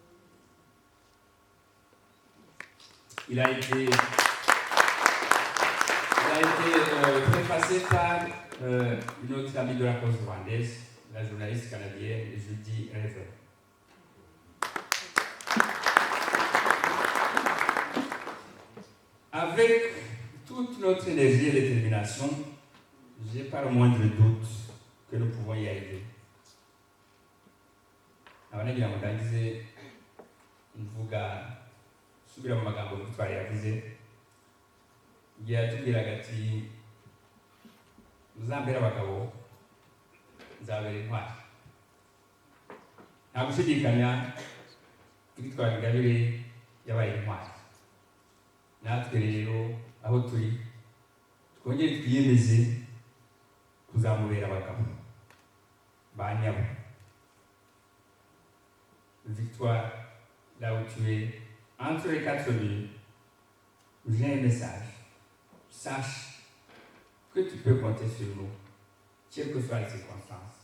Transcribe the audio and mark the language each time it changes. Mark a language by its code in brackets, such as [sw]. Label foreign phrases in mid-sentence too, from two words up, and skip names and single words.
[fr] Il a été préfacé par une autre amie de la cause rwandaise, la journaliste canadienne Judy Rever. Avec toute notre énergie et détermination, je n'ai pas le moindre doute que nous pouvons y arriver. [rw] Abana mudangize mvuga subira mu magambo twari yavuze yatubwiraga ati muzambere abagabo nzabera intwari. Nta gushidikanya Victoire Ingabire yabaye intwari. Natwe rero aho turi twongere twiyemeze kuzamubera abagabo ba nyabo. [fr] Victoire, là où tu es, entre les 4 murs, j'ai un message. Sache que tu peux compter sur nous, quelles que soient les circonstances.